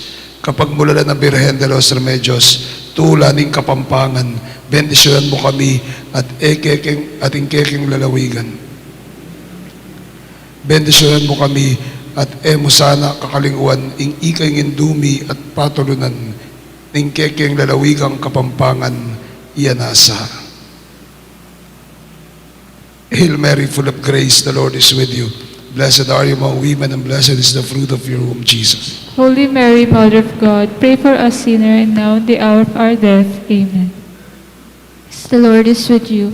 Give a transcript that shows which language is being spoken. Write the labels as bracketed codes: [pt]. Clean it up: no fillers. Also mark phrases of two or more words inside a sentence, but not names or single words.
[pam] Kapag mulala na Birhen de los Remedios, tula ng kapampangan, bendisyonan mo kami at ating kekeng lalawigan. Bendisyonan mo kami at mo sana kakalingwan ing ikay indumi at patulunan ng kekeng lalawigang kapampangan iyanasa. [en] Hail Mary, full of grace, the Lord is with you. Blessed are you among women, and blessed is the fruit of your womb, Jesus. Holy Mary, Mother of God, pray for us sinners and now at the hour of our death. Amen. The Lord is with you.